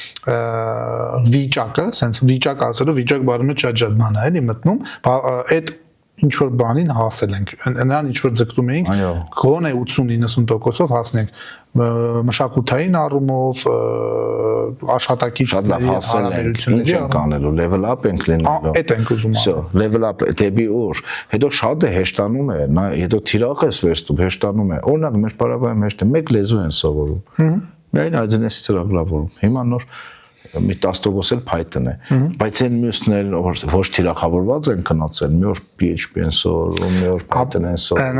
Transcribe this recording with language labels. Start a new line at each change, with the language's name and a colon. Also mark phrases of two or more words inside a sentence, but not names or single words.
Armenian: վիճակը, sense վիճակ ասելով, վիճակ բառը շատ բան է, էլի մտնում, այդ ինչ որ բանին հասել ենք, նրան ինչ որ ձգտում էինք, գոնե 80-90%-ով հասնենք մշակութային առումով, աշխատակիցների հարաբերությունների առումով,
English: level up
Armenian: ենք լինելու։ Այդ ենք ուզում անել։
English: Level up
Armenian: դեպի ուր, հետո շատ է հեշտանում է, հետո թիրախ ես վերցնում, հեշտանում է։ Օրինակ մեր բարաբայում հեշտ է, մեկ լեզու են սովորում։ Միայն այդնեսից ծրագրավորում։ Հիմա նոր մի 10% էլ Python է, բայց այն մյուսները ոչ թիրախավորված են գնացել, մի օր PHP են սովորում, մի օր Python են սովորում։